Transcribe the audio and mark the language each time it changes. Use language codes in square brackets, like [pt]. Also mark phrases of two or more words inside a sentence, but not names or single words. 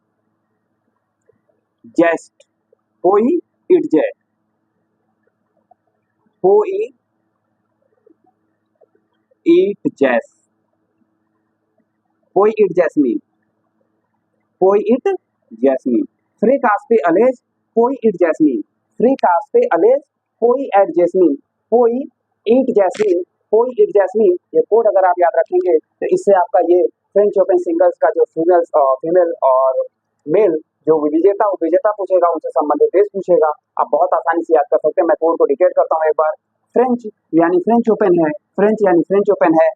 [hi] जेस्ट, पोई इट जेट, पोई इट जैस, पोई इट जैस्मीन, पोई इट जैस्मीन, फ्री कास्पे अलेज पोई इट जैस्मीन, फ्री कास्पे अलेज पोई एट जैस्मीन, पोई इट जैस्मीन, पोई इट जैस्मीन। ये कोड अगर आप याद रखेंगे तो इससे आपका ये फ्रेंच ओपन सिंगल्स का जो फीमेल और मेल जो विजेता विजेता पूछेगा, उनसे संबंधित देश पूछेगा, आप बहुत आसानी से याद कर सकते हैं। मैं कोड को डिकेट करता हूँ एक बार। फ्रेंच यानी फ्रेंच ओपन है, फ्रेंच यानी फ्रेंच ओपन है।